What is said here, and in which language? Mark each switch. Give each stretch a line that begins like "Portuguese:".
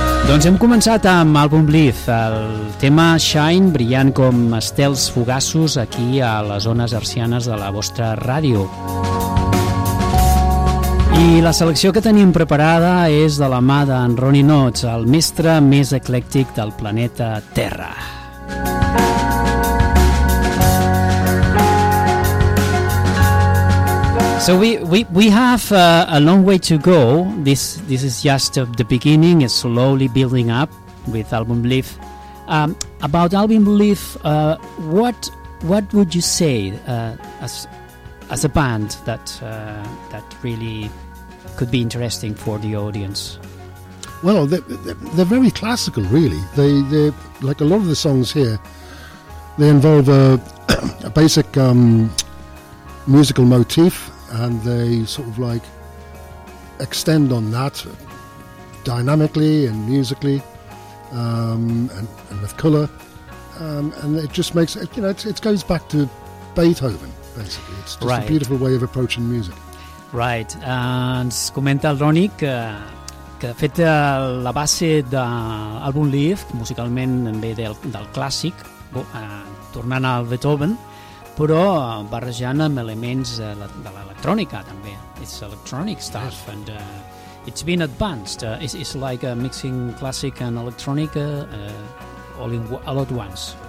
Catalan: Doncs hem començat amb Album Leaf, el tema Shine, brillant com estels fugaços aquí a les zones hercianes de la vostra ràdio. I la selecció que tenim preparada és de la mà d'en Ronnie Knotts, el mestre més eclèctic del planeta Terra.
English: So we have a long way to go. This is just the beginning. It's slowly building up with Album Leaf. About Album Leaf, what would you say as a band that that really could be interesting for the audience? Well, they're very classical, really. They like a lot of the songs here. They involve a basic musical motif. And they sort of like extend on that dynamically and musically, and with color, and it just makes it, you know, it goes back to Beethoven basically. It's just right. A beautiful way of approaching music. Right.
Catalan: Ens comenta el Ronnie que de fet la base de l'àlbum Leaf musicalment ve del clàssic, tornant al Beethoven, però barrejant amb elements de l'electrònica també.
English: It's electronic stuff, yes. And it's been advanced. It's like mixing classic and electronic all at once.